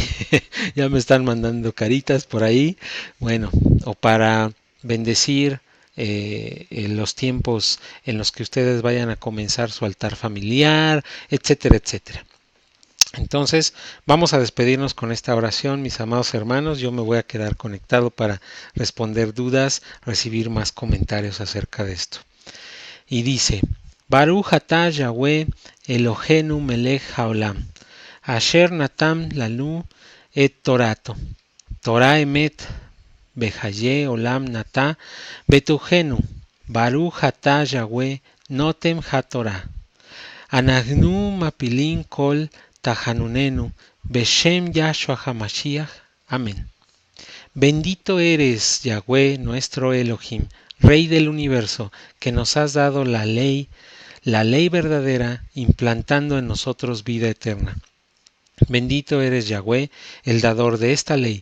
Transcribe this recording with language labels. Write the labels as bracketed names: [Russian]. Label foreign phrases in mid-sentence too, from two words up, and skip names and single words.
[Spanish] Ya me están mandando caritas por ahí. Bueno, o para bendecir en los tiempos en los que ustedes vayan a comenzar su altar familiar, etcétera, etcétera. Entonces, vamos a despedirnos con esta oración, mis amados hermanos. Yo me voy a quedar conectado para responder dudas, recibir más comentarios acerca de esto. Y dice, [Hebrew] ברוך אתה יהוה אלוהינו מלך העולם, אשר נתן לנו את תורתו, תורת אמת וחיי עולם נטע בתוכנו, ברוך אתה יהוה נותן התורה, אנחנו מפילים כל תחנונינו, בשם ישוע המשיח. [Spanish] Amén. Bendito eres, Yahweh, nuestro Elohim, Rey del universo, que nos has dado la ley verdadera, implantando en nosotros vida eterna. Bendito eres, Yahweh, el dador de esta ley.